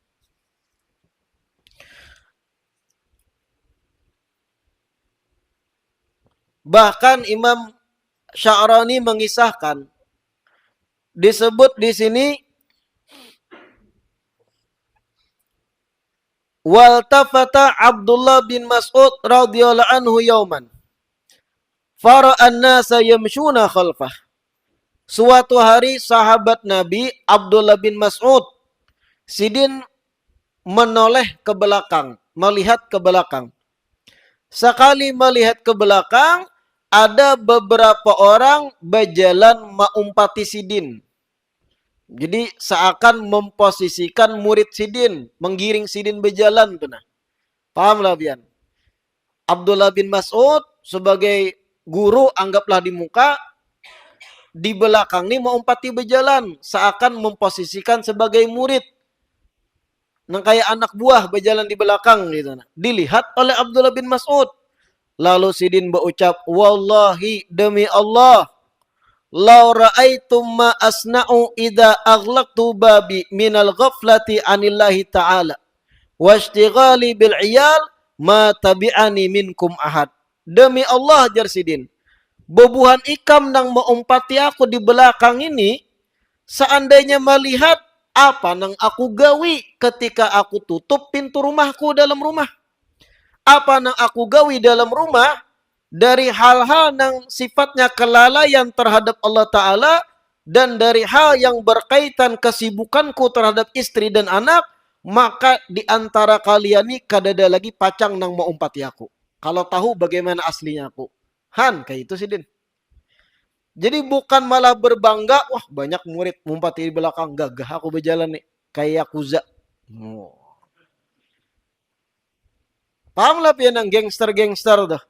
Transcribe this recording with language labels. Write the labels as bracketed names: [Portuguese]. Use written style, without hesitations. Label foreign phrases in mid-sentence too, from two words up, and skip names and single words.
[Indonesian] Bahkan Imam Sya'rani mengisahkan, disebut di sini [Arabic] والتفت عبد الله بن مسعود رضي الله عنه يوما فرأى الناس يمشون خلفه. [Banjar] Suatu hari sahabat Nabi Abdullah bin Mas'ud sidin menoleh ke belakang, melihat ke belakang. Sekali melihat ke belakang, ada beberapa orang berjalan maumpati sidin. Jadi seakan memposisikan murid sidin, menggiring sidin berjalan tuh nah. Pahamlah pian? Abdullah bin Mas'ud sebagai guru anggaplah di muka, di belakang ini maumpati berjalan, seakan memposisikan sebagai murid. Nang kayak anak buah berjalan di belakang gitu nah. Dilihat oleh Abdullah bin Mas'ud. Lalu sidin berucap, [Arabic] والله [Indonesian] demi Allah, [Arabic] لو رأيتم ما أصنع إذا أغلقت بابي من الغفلة عن الله تعالى والاشتغال بالعيال ما تبعني منكم أحد. [Banjar] Demi Allah jar sidin, bebuhan ikam nang maumpati aku di belakang ini, seandainya melihat apa nang aku gawi ketika aku tutup pintu rumahku dalam rumah. Apa nang aku gawi dalam rumah dari hal-hal nang sifatnya kelalaian terhadap Allah Ta'ala dan dari hal yang berkaitan kesibukanku terhadap istri dan anak, maka di antara kalian ini kadada lagi pacang nang mau umpati aku. Kalau tahu bagaimana aslinya aku. Han, kayak itu sih Din. Jadi bukan malah berbangga, wah banyak murid mumpati di belakang, gagah aku berjalan nih, kayak Yakuza. Oh. Paham lah pian yang gangster-gangster tuh.